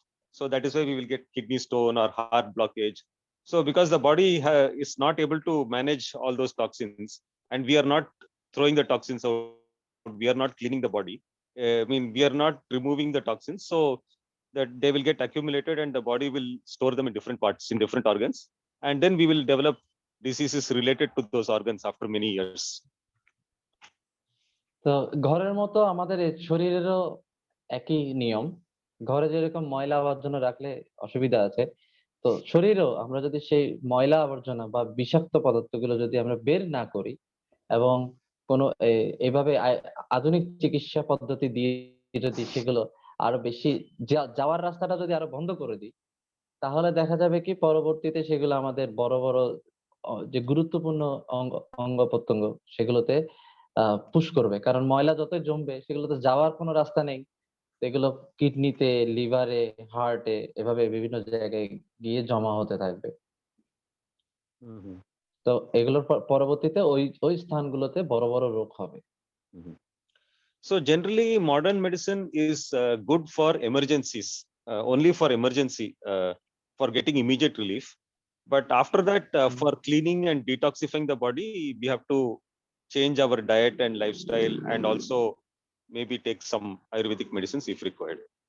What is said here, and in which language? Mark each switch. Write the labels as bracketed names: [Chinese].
[English] So that is why we will get kidney stone or heart blockage. So because the body is not able to manage all those toxins, and we are not throwing the toxins out, we are not cleaning the body, I mean, we are not removing the toxins, so that they will get accumulated and the body will store them in different parts, in different organs, and then we will develop diseases related to those organs after many years. [Bangla] তো ঘরের মতো আমাদের এই শরীরেরও একই নিয়ম। ঘরে যেরকম ময়লা আবর্জনা রাখলে অসুবিধা আছে, তো শরীরেও আমরা যদি সেই ময়লা আবর্জনা বা বিষাক্ত পদার্থগুলো যদি আমরা বের না করি, এবং কোনো এইভাবে আধুনিক চিকিৎসা পদ্ধতি দিয়ে যদি সেগুলো আরো বেশি যাওয়ার রাস্তাটা যদি আরো বন্ধ করে দিই, তাহলে দেখা যাবে কি পরবর্তীতে সেগুলো আমাদের বড় বড় যে গুরুত্বপূর্ণ অঙ্গ অঙ্গ প্রত্যঙ্গ সেগুলোতে পুশ করবে। কারণ ময়লা যতই জমবে, সেগুলোতে যাওয়ার কোনো রাস্তা নেই। এগুলো কিডনিতে, লিভারে, হার্টে, এভাবে বিভিন্ন জায়গায় গিয়ে জমা হতে থাকবে। Mhm. তো এগুলোর পরবর্তীতে ওই ওই স্থানগুলোতে বড় বড় রোগ হবে। Mhm. [English] So generally, modern medicine is good for emergencies, only for emergency, for getting immediate relief. But after that, for cleaning and detoxifying the body, we have to change our diet and lifestyle, and also maybe take some Ayurvedic medicines if required.